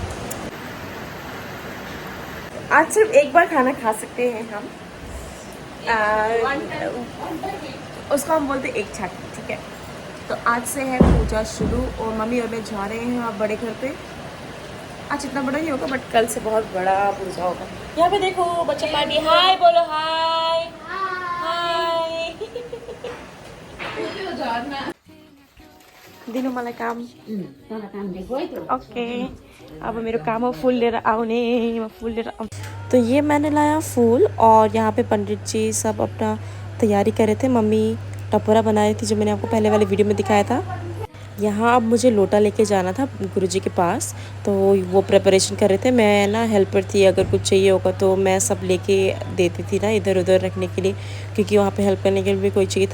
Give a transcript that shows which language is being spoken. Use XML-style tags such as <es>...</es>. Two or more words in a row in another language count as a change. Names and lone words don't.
<hi>आज सिर्फ एक बार खाना खा सकते हैं हम, उसको हम बोलते एक छाक, ठीक है। तो आज से है पूजा शुरू और मम्मी और मैं जा रहे हैं आप बड़े घर पे। आज इतना बड़ा नहीं होगा बट कल से बहुत बड़ा पूजा होगा। यहाँ पे देखो बच्चा पार्टी, हाय बोलो, हाय हाय।</hi> <ne>दिनु मलाई काम ओके। अब मेरो काम हो फूल लिएर आउने, म फूल लिएर आउँ।</ne> <hi>तो ये मैंने लाया फूल और यहाँ पे पंडित जी सब अपना तैयारी कर रहे थे। मम्मी टपोरा बना रही थी जो मैंने आपको पहले वाले वीडियो में दिखाया था। यहाँ अब मुझे लोटा लेके जाना था गुरुजी के पास, तो वो प्रिपरेशन कर रहे थे। मैं ना हेल्पर थी, अगर कुछ चाहिए होगा तो मैं सब लेके देती थी ना इधर उधर रखने के लिए, क्योंकि वहाँ पे हेल्प करने के लिए भी कोई चाहिए था।</hi>